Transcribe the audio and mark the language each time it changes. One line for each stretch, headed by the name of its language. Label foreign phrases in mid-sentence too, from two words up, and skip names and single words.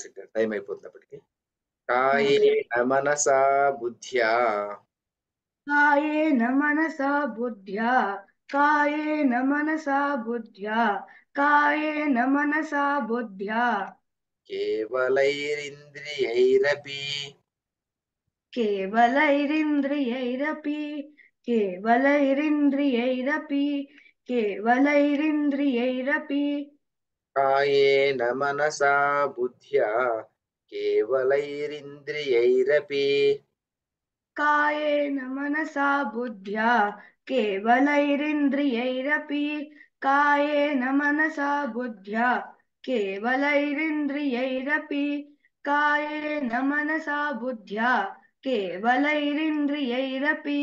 Telugu: టైం అయిపోతుంది అప్పటికి.
Sanskrit: కాయేన మనసా బుద్ధ్యా కాయేన మనసా బుద్ధ్యా కాయేన మనసా బుద్ధ్యా కాయేన మనసా బుద్ధ్యా కేవలైరింద్రియైరపి केवलैरिन्द्रियैरपि केवलैरिन्द्रियैरपि केवलैरिन्द्रियैरपि कायेन मनसा बुद्ध्या केवलैरिन्द्रियैरपि कायेन मनसा बुद्ध्या केवलैरिन्द्रियैरपि कायेन मनसा बुद्ध्या केवलैरिन्द्रियैरपि कायेन मनसा बुद्ध्या केवलैरिन्द्रियैरपि